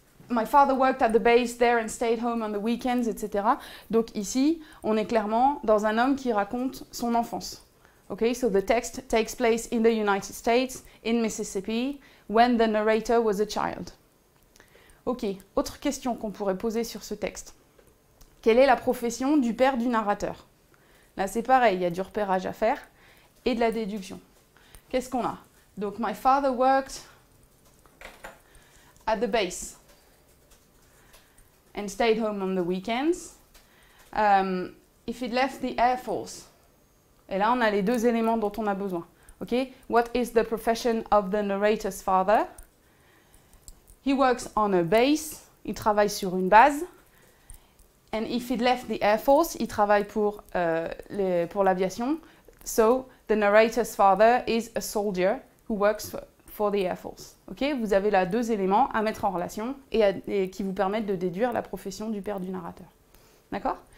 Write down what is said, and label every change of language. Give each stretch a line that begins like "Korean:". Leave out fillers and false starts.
English: My father worked at the base there and stayed home on the weekends, etc.
French: Donc ici, on est clairement dans un homme qui raconte son enfance.
English: Okay, so the text takes place in the United States, in Mississippi, when the narrator was a child.
French: Ok, autre question qu'on pourrait poser sur ce texte. Quelle est la profession du père du narrateur? Là, c'est pareil, il y a du repérage à faire et de la déduction. Qu'est-ce qu'on a?
English: Donc, my father worked at the base and stayed home on the weekends. If it left the Air Force.
French: Et là, on a les deux éléments dont on a besoin. Ok?
English: What is the profession of the narrator's father? He works on a base.
French: Il travaille sur une base.
English: And if it left the Air Force,
French: il travaille pour l'aviation.
English: So, the narrator's father is a soldier who works for the Air Force.
French: Okay, vous avez là 2 éléments à mettre en relation et qui vous permettent de déduire la profession du père du narrateur. D'accord?